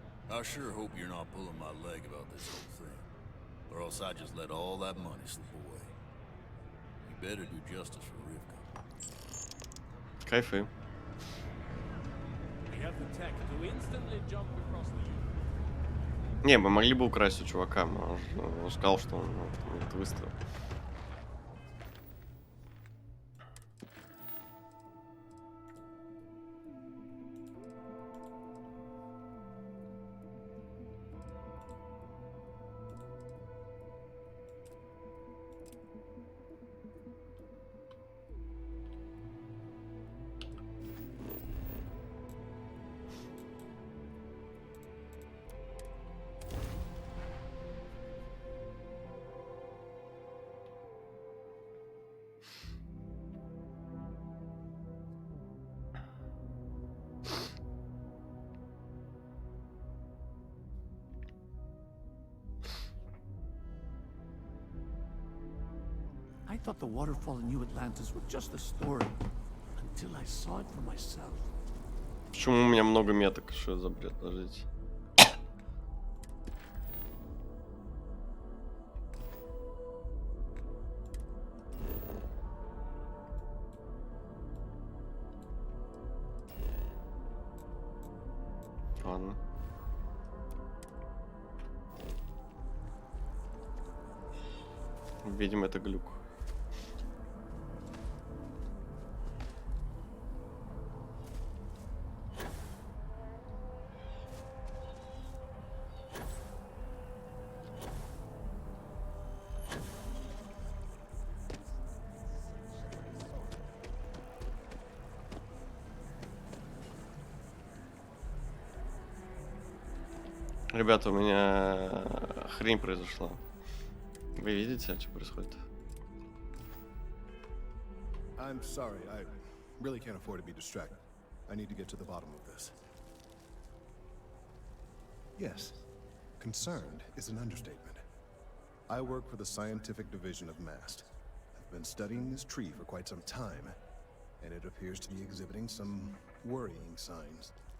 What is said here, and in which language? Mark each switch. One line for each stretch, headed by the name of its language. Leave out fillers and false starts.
English: I sure hope you're not pulling my leg about this whole thing, or else I just let all that money slip away. You better do justice for Rivka.
Russian: Кайфы.
English: We have the tech to instantly jump across the
Russian: Не, мы могли бы украсть у чувака, он сказал, что он это выставил.
English: I thought the waterfall in New Atlantis was just a story, until I saw it for myself.
Russian: Почему у меня много меток? Что это за бред? Подождите. Ладно. Видимо, это глюк. Ребята, у меня хрень произошла. Вы видите, что происходит?
English: I'm sorry, I really can't afford to be distracted. I need to get to the bottom of this. Yes, concerned is an understatement. I work for the scientific division of MAST. I've been studying this tree for quite some time, and it appears to be exhibiting some worrying signs.